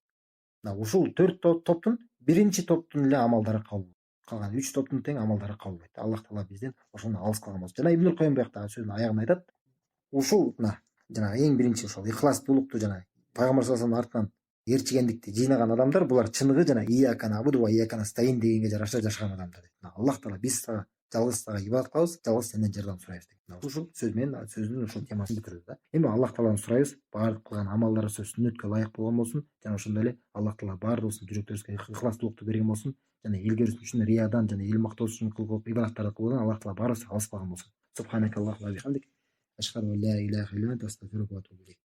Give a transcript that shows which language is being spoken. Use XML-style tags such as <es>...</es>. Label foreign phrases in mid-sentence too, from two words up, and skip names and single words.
<ky>Ушул 4 топтун биринчи топтун эле амалдары кабыл болот. Калган 3 топтун тең амалдары кабыл болбойт. Аллах таала бизден ошону алыс кылган болсун. Жана Ибн Койм буякта сөзүнүн аягында айтат. Ушул жанагы эң биринчи ошол ыхластуулукту жана Пайгамбар</ky> <ar>صلى الله عليه وسلم</ar> <ky>артынан ээрчигендикти жыйнаган адамдар булар чыныгы жана</ky> <ar>إياك نعبد وإياك نستعين</ar> <ky>дегенге жараша жашаган адамдар дейт. Аллах таала биз сага жалгыз сага ибадат кылабыз, жалгыз сенден жардам сурайбыз дейт. Ушул сөз менен сөздүн ушул темасын бүтүрөбүз да. Эми Аллах тааланы сурайбыз, баардык кылган амалдарыбыз сүннөткө ылайык болгон болсун жана ошондой эле Аллах таала баардыгыбыздын жүрөктөрүбүзгө ыхластуулукту берген болсун жана элге үчүн риядан жана эл мактоосу үчүн кылган ибадаттарды кылуудан Аллах таала баарыбызды алыс кылган болсун.</ky> <ar>سبحانك اللهم وبحمدك. أشهد أن لا إله إلا أنت أستغفرك وأتوب إليك.</ar>